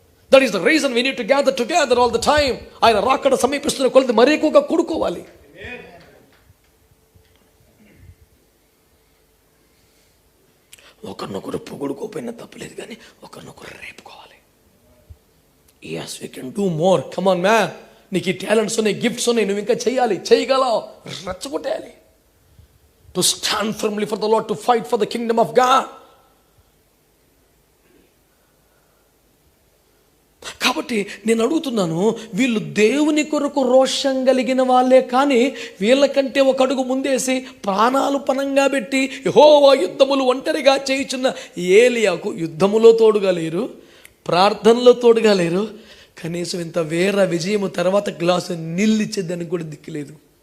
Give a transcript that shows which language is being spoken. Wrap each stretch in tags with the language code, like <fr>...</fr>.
<en>That is the reason we need to gather together all the time.</en> <te>ఆయన రాకడ సమీపిస్తున్న కొలది మరీ ఎక్కువగా కూడుకోవాలి. ఒకరినొకరు పొగుడుకోపోయినా తప్పలేదు, కానీ ఒకరినొకరు రేపుకోవాలి.</te> <en>yes we can do more, come on man.</en> <te>నీకు ఈ టాలెంట్స్ ఉన్నాయి, గిఫ్ట్స్ ఉన్నాయి, నువ్వు ఇంకా చేయాలి, చేయగలవు. రెచ్చగొట్టాలి.</te> <en>To stand firmly for the Lord, to fight for the kingdom of God.</en> <te>కాబట్టి నేను అడుగుతున్నాను, వీళ్ళు దేవుని కొరకు రోషం కలిగిన వాళ్ళే, కానీ వీళ్ళకంటే ఒక అడుగు ముందేసి ప్రాణాలు పణంగా పెట్టి యెహోవా యుద్ధములు ఒంటరిగా చేయుచున్న ఏలియాకు యుద్ధములో తోడుగా లేరు, ప్రార్థనలో తోడుగా లేరు, కనీసం ఇంత వేర విజయము తర్వాత గ్లాసు నీళ్ళిచ్చేదానికి కూడా దిక్కులేదు.</te>